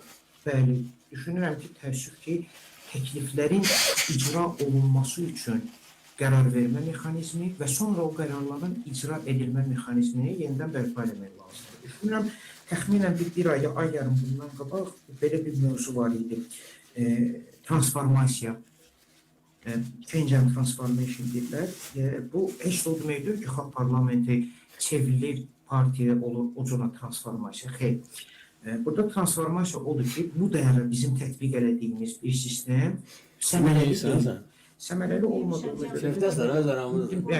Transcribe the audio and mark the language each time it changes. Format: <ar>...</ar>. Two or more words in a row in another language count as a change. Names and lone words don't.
<az>Bəli, düşünürəm ki, təəssüf ki, təkliflərin icra olunması üçün qərar vermə mexanizmi və sonra o qərarların icra edilmə mexanizmini yenidən bərpa etmək lazımdır. Düşünürəm, təxminən bir ay yarım bundan qabaq belə bir mövzu var idi. Transformasiya,</az> <en>change and transformation deyirlər.</en> <az>Bu, heç də o deməkdir ki, xalq parlamenti çevrilir, partiya olur, o cürə transformasiya. Xeyr. Burada transformasiya odur ki, bu dəyərə bizim tətbiq elədiyimiz bir sistem səmərəli olmadığını görə.</az>